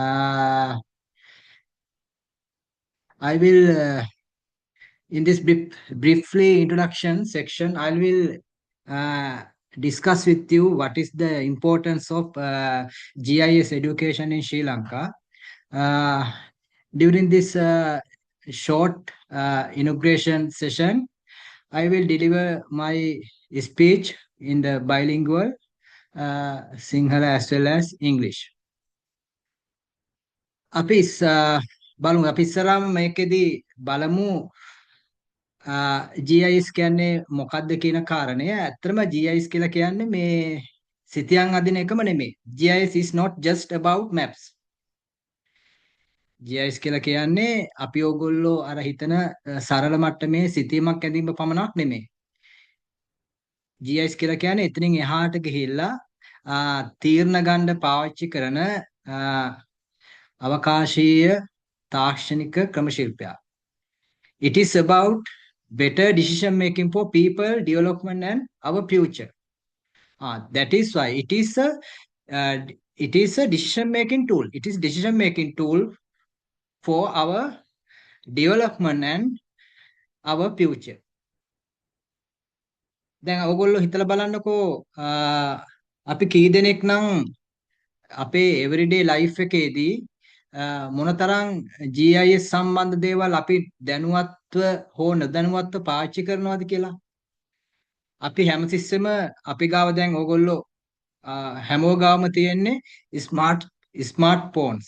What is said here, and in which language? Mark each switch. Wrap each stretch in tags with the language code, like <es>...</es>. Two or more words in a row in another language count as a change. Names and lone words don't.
<en>I will in this briefly introduction section, I will uh, discuss with you what is the importance of GIS education in Sri Lanka. Uh, During this short inauguration session, I will deliver my speech in the bilingual Sinhala as well as English.</en> <si>අපි බලමු අපි ඉස්සරහම මේකෙදි බලමු GIS කියන්නේ මොකක්ද කියන කාරණය. ඇත්තටම GIS කියලා කියන්නේ මේ සිතියන් අදින එකම නෙමෙයි.</si> <en>GIS is not just about maps.</en> <si>GIS කියලා කියන්නේ අපි ඕගොල්ලෝ අර හිතන සරල මට්ටමේ සිතීමක් ඇඳීම පමණක් නෙමෙයි. GIS කියලා කියන්නේ එතනින් එහාට ගිහිල්ලා තීරණ ගන්න පාවිච්චි කරන අවකාශීය තාක්ෂණික ක්‍රම ශිල්පයක්.</si> <en>It is about better decision making for people, development and our future. That is why it is a decision making tool. It is decision making tool for our development and our future.</en> <si>දැන් ඔයගොල්ලෝ හිතලා බලන්නකෝ අපි කී දෙනෙක් නම් අපේ</si> <en>everyday life</en> <si>එකේදී මොනතරම් GIS සම්බන්ධ දේවල් අපි දැනුවත්ව හෝ නොදැනුවත්ව පාවිච්චි කරනවද කියලා. අපි හැමතිස්සෙම අපි ගාව දැන් ඕගොල්ලෝ හැමෝ ගාවම තියෙන්නේ</si> <en>smart phones.</en>